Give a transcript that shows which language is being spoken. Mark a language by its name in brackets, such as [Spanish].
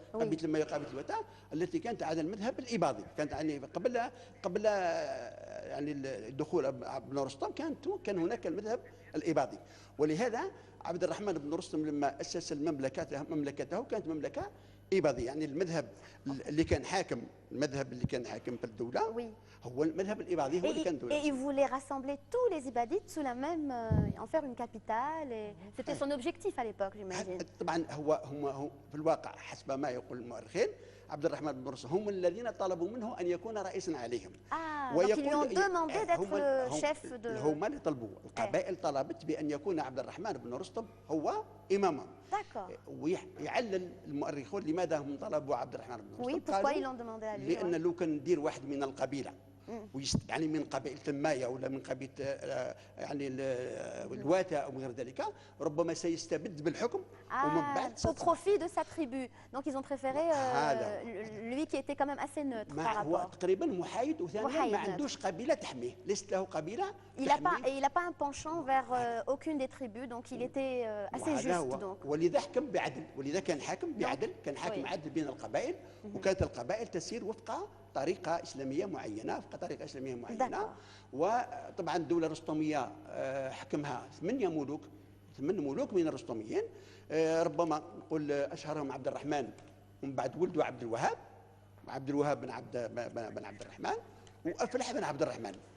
[Arabic] قبيلة المايا وقبيلة الوتا التي كانت على المذهب الإباضي، كانت يعني قبل يعني دخول ابن رستم كان هناك المذهب الإباضي. ولهذا عبد الرحمن بن رستم لما أسس مملكته كانت مملكة إباضية، يعني المذهب اللي كان حاكم، المذهب اللي كان حاكم في الدولة هو المذهب الإباضي، هو اللي كان دولة. [French] Et il voulait rassembler tous les Ibadites sous la même, en faire une capitale. C'était son objectif à l'époque, j'imagine. [Arabic] طبعا هو في الواقع حسب ما يقول المؤرخين عبد الرحمن بن رستم هم الذين طلبوا منه أن يكون رئيسا عليهم. [French] Donc ils lui ont demandé d'être chef de... [Arabic] هم اللي طلبوا، القبائل طلبت بأن يكون عبد الرحمن بن رستم هو إمامهم. [French] D'accord. [Arabic] ويعلل المؤرخون لماذا هم طلبوا عبد الرحمن بن رستم. [French] Oui, pourquoi ils l'ont demandé à lui? [Arabic] لأن لو كان ندير واحد من القبيلة يعني من قبيلة المايا ولا من قبيلة يعني الواتا أو غير ذلك، ربما سيستبد بالحكم ومن بعد [French] au profit de sa tribu. Donc ils ont préféré lui qui était quand même assez neutre par rapport. [Arabic] هو تقريبا محايد، وثانيا ما عندوش قبيلة تحميه، ليست له قبيلة تحميه. [French] Il n'a pas un penchant vers aucune des tribus, donc il était assez juste. Donc. [Arabic] ولذا حكم بعدل، ولذا كان حاكم بعدل، كان حاكم عدل بين القبائل، وكانت القبائل تسير وفق طريقة إسلامية معينة، طريقة إسلامية معينة. وطبعا الدولة الرستمية حكمها 8 ملوك من الرستميين، ربما نقول أشهرهم عبد الرحمن ومن بعد ولده عبد الوهاب، بن عبد الرحمن، وأفلح بن عبد الرحمن.